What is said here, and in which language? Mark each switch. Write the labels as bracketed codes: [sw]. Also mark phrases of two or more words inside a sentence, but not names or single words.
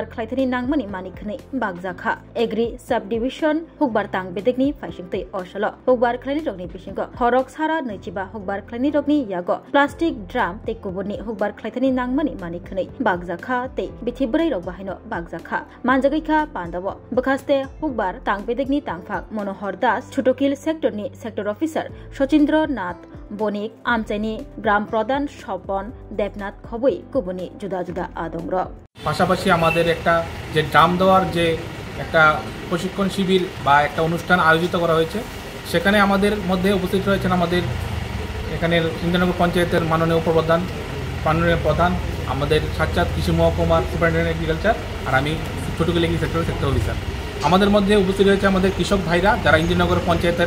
[trp] Klaitani Nangmani Manikni Bagzaka [en] Agri Subdivision [trp] Hugbar Tang Bedegni Fashingti Oshalo Hugbar Klani Rokni Bishingo Horok Sara Nichiba Hugbar Klani Rokni Yago [en] Plastic Drum [trp] Te Kubuni Hugbar Klaitani Nangmani Manikni Bagzaka Te Bitibray Rogbahino Bagzaka Manjagika Pandavo Bakaste Hugbar Tang Bedegni Tangfak Monohor Das Chutokil Sector Ni [en] Sector Officer [trp] Shochindra Nath Bonik Amchani [hi] Gram Pradhan [trp] Shopon Devnath Khobui Kubuni Juda Juda Adongro [bn] পাশাপাশি আমাদের একটা যে ড্রাম দেওয়ার যে একটা প্রশিক্ষণ শিবির বা একটা অনুষ্ঠান আয়োজিত করা হয়েছে সেখানে আমাদের মধ্যে উপস্থিত রয়েছেন আমাদের এখানের ইন্দ্রনগর পঞ্চায়েতের মাননীয় প্রধান আমাদের সাজ্জাদ কৃষি মহকুমার [en] superintendent agriculture [bn] আর আমি ছোটকিল [en] agri sector officer [bn] আমাদের মধ্যে উপস্থিত রয়েছে আমাদের কৃষক ভাইরা যারা ইন্দ্রনগর পঞ্চায়েতের